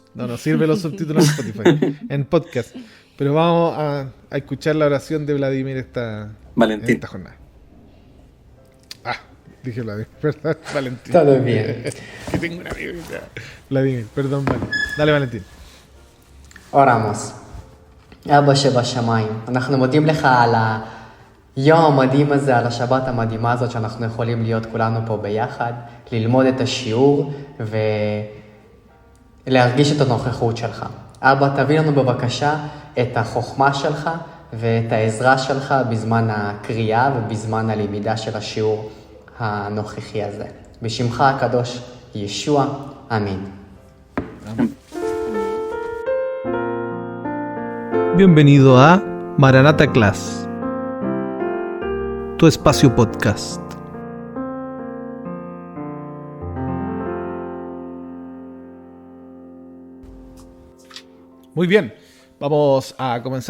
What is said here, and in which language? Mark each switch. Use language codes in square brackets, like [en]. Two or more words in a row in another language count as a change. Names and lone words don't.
[es] No sirve los subtítulos en Spotify, en podcast. Pero vamos a escuchar la oración de Vladimir en Valentín. esta jornada. Dije Vladimir, perdón, Valentín. Todo bien. Que tengo una amiga. Vladimir, perdón, Valentín. Dale, Valentín. אורמוס. [he] אבא שבשמיים, אנחנו מודים לך על היום המדהים הזה, על השבת המדהימה הזאת שאנחנו יכולים להיות כולנו פה ביחד, ללמוד את השיעור ולהרגיש את הנוכחות שלך. אבא, תביא לנו בבקשה את החוכמה שלך ואת העזרה שלך בזמן הקריאה ובזמן הלמידה של השיעור הנוכחי הזה. בשמך הקדוש ישוע, אמן. [es] Bienvenido a Maranata Class, tu espacio podcast. Muy bien, vamos a comenzar.